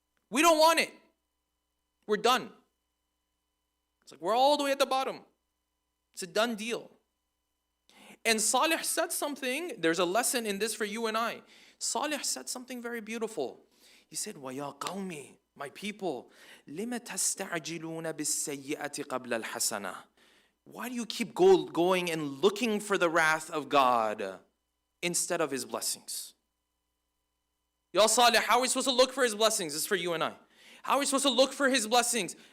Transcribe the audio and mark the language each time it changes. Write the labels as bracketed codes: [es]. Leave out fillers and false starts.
[en] We don't want it. We're done. It's like we're all the way at the bottom. It's a done deal. And Saleh said something, there's a lesson in this for you and I. Saleh said something very beautiful. He said, [ar] وَيَا قَوْمِ, [en] my people, [ar] لِمَ تَسْتَعْجِلُونَ بِالسَّيِّئَةِ قَبْلَ الْحَسَنَةِ. [en] Why do you keep going and looking for the wrath of God instead of his blessings? Ya Saleh, how are we supposed to look for his blessings? This is for you and I. How are we supposed to look for his blessings?